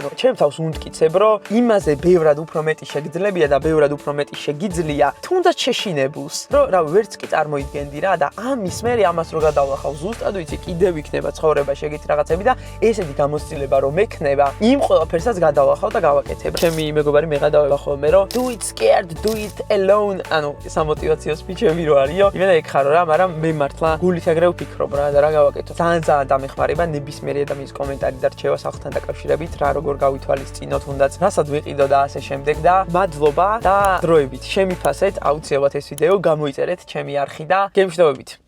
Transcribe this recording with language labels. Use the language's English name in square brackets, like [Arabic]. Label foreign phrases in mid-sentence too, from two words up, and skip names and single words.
[Georgian] ანუ ჩემ თავს უნდკიცებ, რომ იმაზე ბევრად უფრო მეტი შეგძლებია და ბევრად უფრო მეტი შეგიძლია, თუნდაც შეშინებულს, რომ რა ვერც კი წარმოიდგენდი რა და ამის მერე ამას რო გადავლახავ, ზუსტად ვიცი, კიდევ იქნება ცხოვრება შეგეთ რაღაცები და ესეთი გამოცდილება რომ მექნება, იმ ყველაფერსაც გადავლახავ და გავაკეთებ. ჩემი მეგობარი მეღადავება ხოლმე, რომ [English] do it scared, do it alone. [Georgian] ანუ სამოტივაციო სპიჩები რო არისო, იმენა ეგ ხარო რა, მაგრამ მე მართლა გულით აგრე ვფიქრობ რა და რა გავაკეთო. ძალიან დამეხმარება ნებისმიერი ადამიანის კომენტარი და რჩევა სახთან დაკავშირებით, რა როგორ გავითვალისწინო თუნდაც, რასაც ვიყიდო და ასე შემდეგ და მადლობა და დროებით შემიფასეთ აუცილებლად ეს ვიდეო, გამოიწერეთ ჩემი არხი და გემშვიდობებით.